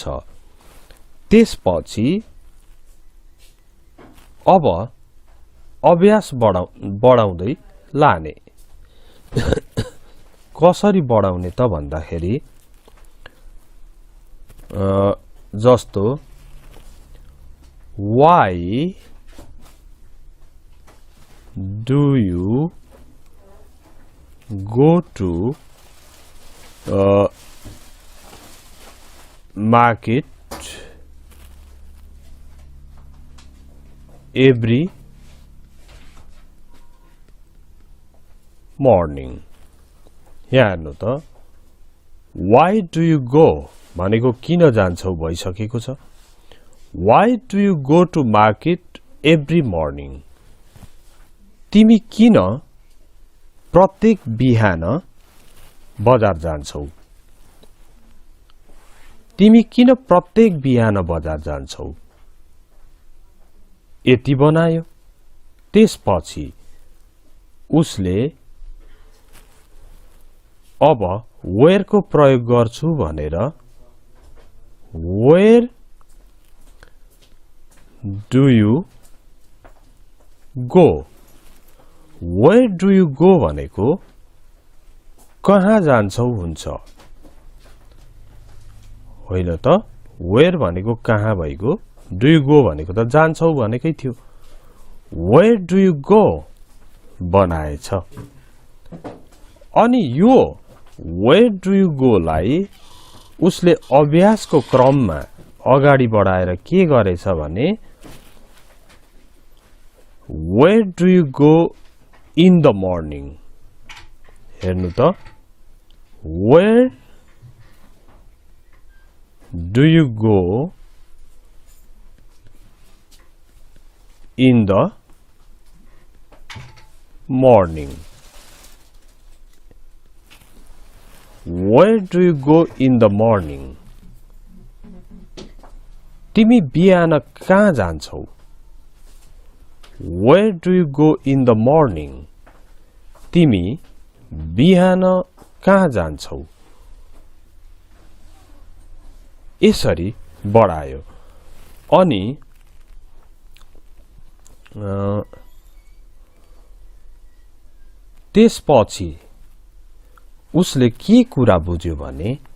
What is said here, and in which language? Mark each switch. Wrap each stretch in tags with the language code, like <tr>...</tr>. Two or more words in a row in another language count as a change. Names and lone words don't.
<ne>त्यसपछि अब अभ्यास बढाउँदै लाने। कसरी बढाउने त भन्दाखेरि जस्तो</ne> <en>Why do you go to market every morning?</en> <ne>यहाँ हेर्नु त</ne> <en>Why do you go</en> <ne>भनेको किन जान्छौ भइसकेको छ।</ne> <en>Why do you go to market every morning?</en> <ne>तिमी किन प्रत्येक बिहान बजार जान्छौ। तिमी किन प्रत्येक बिहान बजार जान्छौ। यति बनायो। त्यसपछि उसले अब where को प्रयोग गर्छु भनेर</ne> <en>where do you go? Where do you go</en> <ne>भनेको कहाँ जान्छौ हुन्छ होइन त वेयर भनेको कहाँ भइगयो</ne> <en>do you go</en> <ne>भनेको त जान्छौ भनेकै थियो</ne> <en>where do you go</en> <ne>बनाएछ अनि यो</ne> <en>where do you go</en> <ne>लाई उसले अभ्यासको क्रममा अगाडि बढाएर के गरेछ भने</ne> <en>where do you go in the morning</en> <ne>हेर्नु त</ne> <en>where do you go in the morning Where do you go in the morning?</en> <ne>तिमी बिहान कहाँ जान्छौ?</ne> <en>Where do you go in the morning?</en> <ne>तिमी बिहान कहाँ जान्छौ? यसरी बढायो अनि त्यसपछि उसले के कुरा बुझ्यो भने</ne>